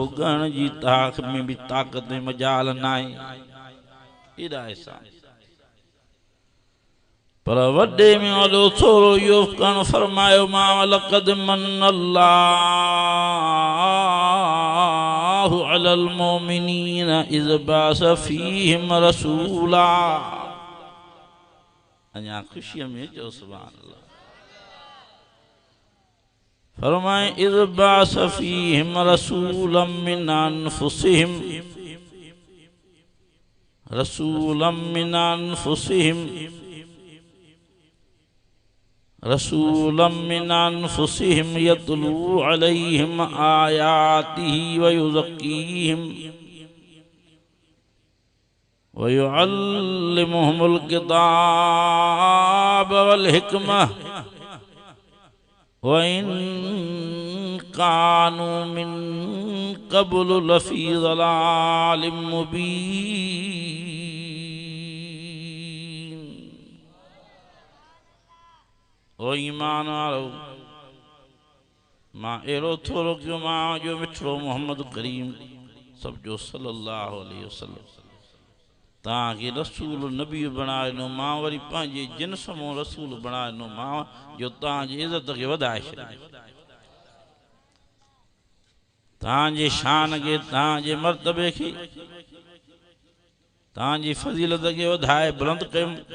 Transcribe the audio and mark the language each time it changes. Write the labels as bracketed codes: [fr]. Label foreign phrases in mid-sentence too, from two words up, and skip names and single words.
[sd] ॻण जी ताक़त में बि ताक़त मजाल न आहे, एॾा एहसान। पर वॾे में वॾो थोरो इहो करणु फरमायो मां [ar] لقد من الله على المؤمنين إذ بعث فيهم رسولا. [sd] अञा ख़ुशीअ में चओ [ar] سبحان الله. فرمائي إذ بعث فيهم رسولا من أنفسهم، رسولا من أنفسهم، رسولا من أنفسهم يتلو عليهم آياته ويزكيهم ويعلمهم الكتاب والحكمة وإن كانوا من قبل لفي ضلال مبين. [sd] ओ ईमान वारो, मां अहिड़ो थोरो कयो मां जो मिठड़ो मोहम्मद करीम सब जो [ar] صلى الله عليه وسلم [sd] तव्हांखे रसूल नबी बणाए ॾिनो। मां वरी पंहिंजे जिन्स मां रसूल बणाए ॾिनो मां जो तव्हांजी इज़त खे वधाए छॾे, तव्हांजे शान खे, तव्हांजे मर्तबे खे, तव्हांजी फज़ीलत खे वधाए बुलंद कयुमि।